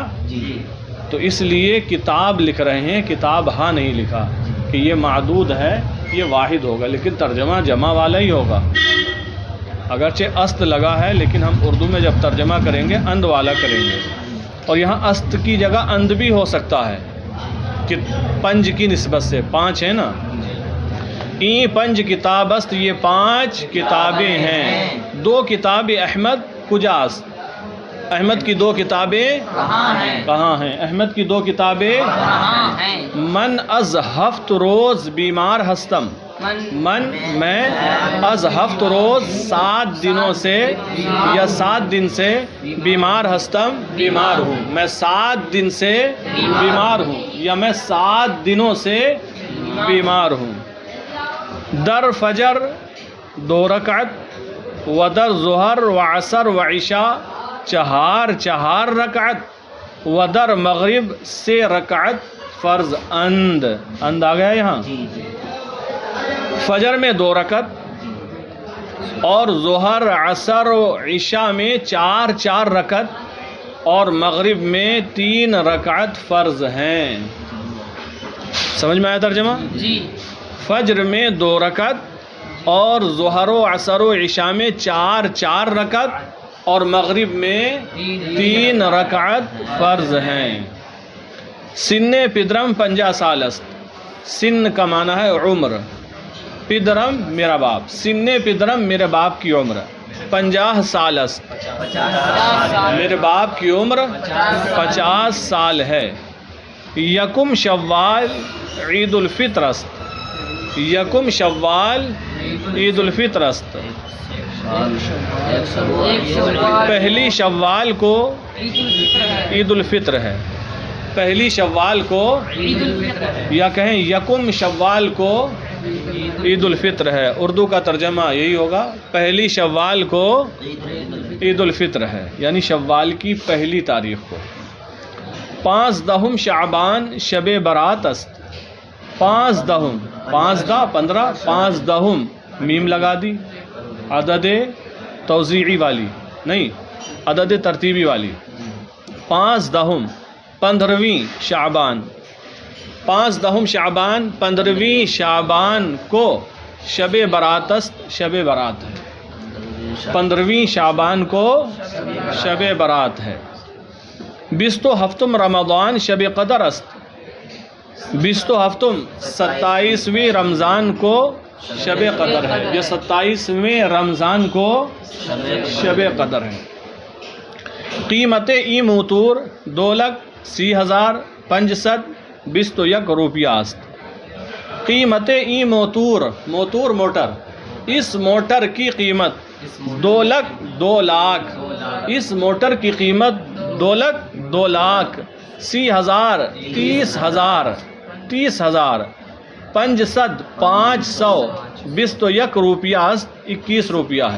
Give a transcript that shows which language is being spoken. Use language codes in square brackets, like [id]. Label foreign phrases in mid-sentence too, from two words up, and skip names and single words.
[ur] تو اس لیے کتاب لکھ رہے ہیں، کتاب ہاں نہیں لکھا کہ یہ معدود ہے، یہ واحد ہوگا، لیکن ترجمہ جمع والا ہی ہوگا۔ اگرچہ است لگا ہے لیکن ہم اردو میں جب ترجمہ کریں گے اند والا کریں گے، اور یہاں است کی جگہ اند بھی ہو سکتا ہے کہ پنج کی نسبت سے 5 ہے نا۔ [fa] این پنج کتاب است، [ur] یہ 5 کتابیں ہیں۔ [fa] 2 کتاب احمد کجاست؟ [ur] احمد کی 2 کتابیں کہاں ہیں؟ احمد کی 2 کتابیں [fa] من از ہفت روز بیمار ہستم، [ur] میں [fa] از ہفت روز [ur] 7 دنوں سے یا 7 دن سے [fa] بیمار ہستم، [ur] بیمار ہوں، میں 7 دن سے بیمار ہوں یا میں 7 دنوں سے بیمار ہوں۔ [fa] در فجر 2 رکعت، و در ظہر و عصر و عشاء 4 رکعت، و در مغرب 3 رکعت فرض اند [ur] آ گیا یہاں۔ فجر میں 2 رکعت اور ظہر، عصر و عشاء میں 4 رکعت اور مغرب میں 3 رکعت فرض ہیں۔ سمجھ میں آیا ترجمہ؟ جی۔ فجر میں 2 رکعت اور ظہر و عصر و عشاء میں 4 رکعت اور مغرب میں 3 رکعت فرض ہیں۔ [fa] سن پدرم 50 سال است، [ur] سن کا معنی ہے عمر، پدرم میرا باپ، [fa] سن پدرم [ur] میرے باپ کی عمر [fa] 50 سال است، [ur] میرے باپ کی عمر 50 سال ہے۔ [fa] یکم شوال عید الفطر است، یکم شوال عید الفطر است، [ur] پہلی شوال کو عید الفطر ہے، پہلی شوال کو، یا کہیں یکم شوال کو عید الفطر ہے۔ اردو کا ترجمہ یہی ہوگا، پہلی شوال کو عید الفطر ہے، یعنی شوال کی پہلی تاریخ کو۔ [fa] 15 شعبان شب برات است، [ur] 15 15 15 میم لگا دی، عدد توزیعی والی نہیں، عدد ترتیبی والی۔ 15ویں شعبان، 15 شعبان 15ویں شعبان کو [fa] شب برات است، [ur] شب برات ہے، 15ویں شعبان کو شب برات ہے۔ [fa] 27 رمضان شب قدر است، [ur] 27 27ویں رمضان کو شب قدر ہے، یہ 27ویں رمضان کو شب قدر ہے۔ [fa] قیمت ای موتور 2,30,521 روپیہ است، قیمت ای موتور، [ur] موتور موٹر، اس موٹر کی قیمت 2 لاکھ، اس موٹر کی قیمت 2 لاکھ 30,000 30,000 [fa] 521 روپیہ است، [ur] 21 روپیہ ہے۔